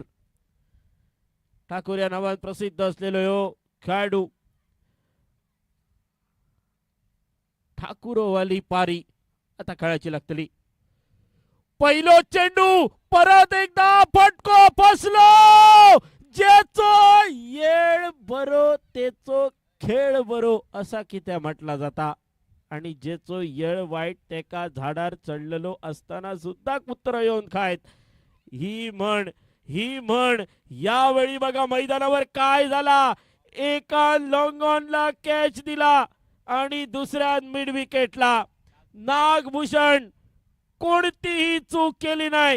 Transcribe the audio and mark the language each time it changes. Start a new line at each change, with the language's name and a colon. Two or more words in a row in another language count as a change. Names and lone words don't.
Konkani: ठाकूर या नावात प्रसिद्ध असलेलो यो खेळाडू. ठाकूरवाली पारी आता खेळायची लागतली. पहिलो चेंडू परत एकदा फटको फसलो. ज्याचो येळ बरो तेचो खेळ बरो असा कित्या म्हटला जाता. आणि जेचो येळ वाईट तेका झाडार चढलेलो असताना सुद्धा कुत्र येऊन खायत. ही म्हण यावेळी बघा मैदानावर काय झाला. एका
English: long onला
Konkani: कॅच दिला आणि दुसऱ्या
English: mid wicketला.
Marathi: नागभूषण कोणतीही चूक केली नाही.